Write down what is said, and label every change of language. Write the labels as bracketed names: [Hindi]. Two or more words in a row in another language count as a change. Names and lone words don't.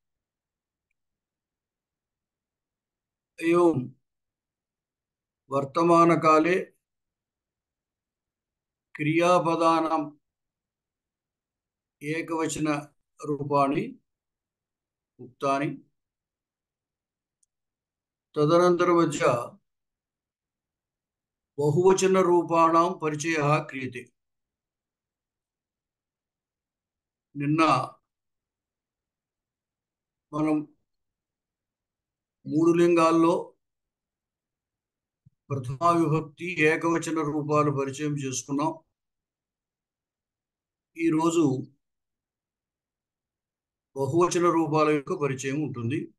[Sanskrit] एवं वर्तमानकाले क्रियापदानाम् एकवचनरूपाणि उक्तानि। तदनन्तरमस्य बहुवचनरूपाणां परिचयः क्रियते। [Telugu] నిన్న మనం మూడు లింగాల్లో ప్రథమా విభక్తి ఏకవచన రూపాలు పరిచయం చేసుకున్నాం. ఈరోజు బహువచన రూపాల యొక్క పరిచయం ఉంటుంది.